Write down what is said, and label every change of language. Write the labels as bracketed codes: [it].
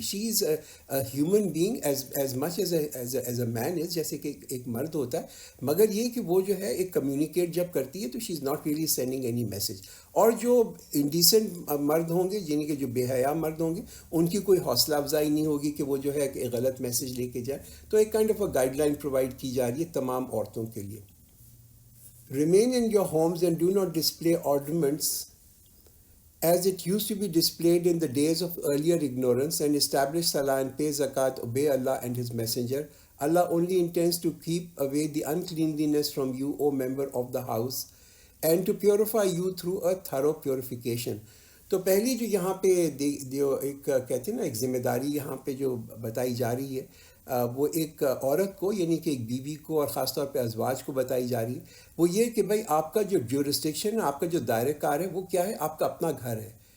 [en] she is a human being as much as a man is, [ur] جیسے کہ ایک مرد ہوتا ہے, مگر یہ کہ وہ جو ہے ایک کمیونیکیٹ جب کرتی ہے تو [en] She is not really sending any message. [ur] اور جو انڈیسنٹ مرد ہوں گے, یعنی کہ جو بے حیا مرد ہوں گے, ان کی کوئی حوصلہ افزائی نہیں ہوگی کہ وہ جو ہے کہ غلط میسج لے کے جائے. تو ایک kind of a guide line provide کی جا رہی ہے تمام عورتوں کے لیے. [en] Remain in your homes and do not display ornaments as it used to be displayed in the days of earlier ignorance, and establish salah and pay zakat, obey Allah and His Messenger. Allah only intends to keep away the uncleanliness from you, O member of the house, and to purify you through a thorough purification. [ur] تو پہلی جو یہاں پہ جو ایک کہتے ہیں نا ایک ذمہ داری یہاں پہ جو بتائی جا رہی ہے، وہ ایک عورت کو یعنی کہ ایک بیوی کو اور خاص طور پہ ازواج کو بتائی جا رہی ہے، وہ یہ کہ بھائی آپ کا جو جورسڈکشن ہے، آپ کا جو دائرۂ کار ہے، وہ کیا ہے؟ آپ کا اپنا گھر ہے۔